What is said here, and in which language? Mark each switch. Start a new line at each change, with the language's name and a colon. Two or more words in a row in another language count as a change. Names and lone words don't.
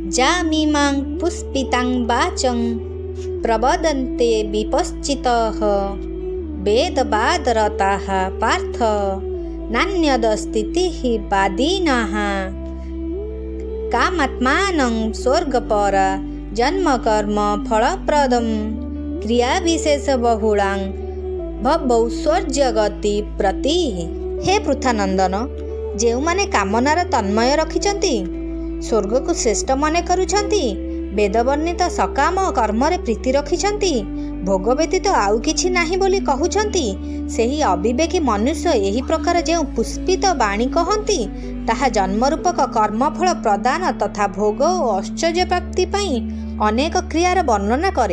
Sanskrit: जामिमां पुष्पितां वाचं प्रवदन्ते विपश्चितः वेदवादरताः पार्थ नान्यदस्तीतिः वादिनः कामात्मानं स्वर्गपर जन्मकर्म फलप्रदं क्रियाविशेषबहुलां भवौश्वर्यगति प्रति। हे पृथानंदन,
Odia: ଯେଉଁମାନେ କାମନାର ତନ୍ମୟ ରଖିଛନ୍ତି, ସ୍ୱର୍ଗକୁ ଶ୍ରେଷ୍ଠ ମନେ କରୁଛନ୍ତି, ବେଦବର୍ଣ୍ଣିତ ସକାମ କର୍ମରେ ପ୍ରୀତି ରଖିଛନ୍ତି, ଭୋଗ ବ୍ୟତୀତ ଆଉ କିଛି ନାହିଁ ବୋଲି କହୁଛନ୍ତି, ସେହି ଅବିବେକୀ ମନୁଷ୍ୟ ଏହି ପ୍ରକାର ଯେଉଁ ପୁଷ୍ପିତ ବାଣୀ କହନ୍ତି, ତାହା ଜନ୍ମରୂପକ କର୍ମଫଳ ପ୍ରଦାନ ତଥା ଭୋଗ ଓ ଐଶ୍ୱର୍ଯ୍ୟ ପ୍ରାପ୍ତି ପାଇଁ ଅନେକ କ୍ରିୟାର ବର୍ଣ୍ଣନା କରେ।